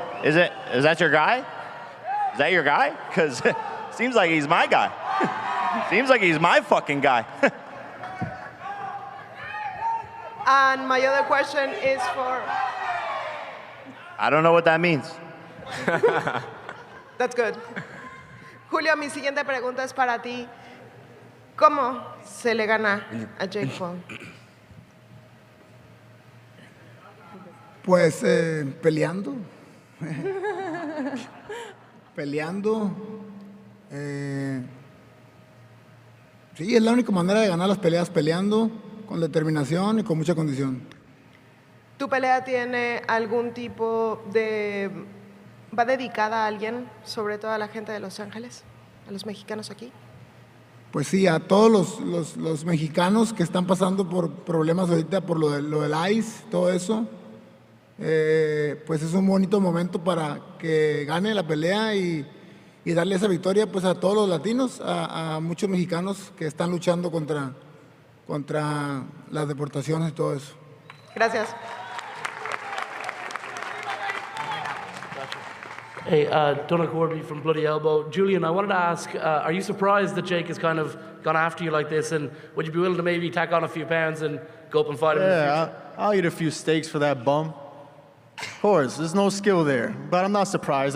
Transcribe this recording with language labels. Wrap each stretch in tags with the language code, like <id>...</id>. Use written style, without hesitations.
<en>Is that your guy? Is that your guy? Because it seems like he's my guy. Seems like he's my fucking guy. And my other question is for... I don't know what that means. That's good.</en> <es>Julio, mi siguiente pregunta es para ti. ¿Cómo se le gana a Jake Paul? Pues peleando. Peleando. Sí, es la única manera de ganar las peleas, peleando con determinación y con mucha condición. ¿Tu pelea tiene algún tipo de... va dedicada a alguien, sobre todo a la gente de Los Ángeles, a los mexicanos aquí? Pues sí, a todos los mexicanos que están pasando por problemas ahorita, por lo del ICE, todo eso, pues es un bonito momento para que gane la pelea y darle esa victoria pues a todos los latinos, a muchos mexicanos que están luchando contra las deportaciones y todo eso. Gracias.</es> <en>Hey, Donna Corby from Bloody Elbow. Julian, I wanted to ask, are you surprised that Jake has kind of gone after you like this, and would you be willing to maybe tack on a few pounds and go up and fight him in the future? Yeah, I'll eat a few steaks for that bum. Of course, there's no skill there, but I'm not surprised.</en>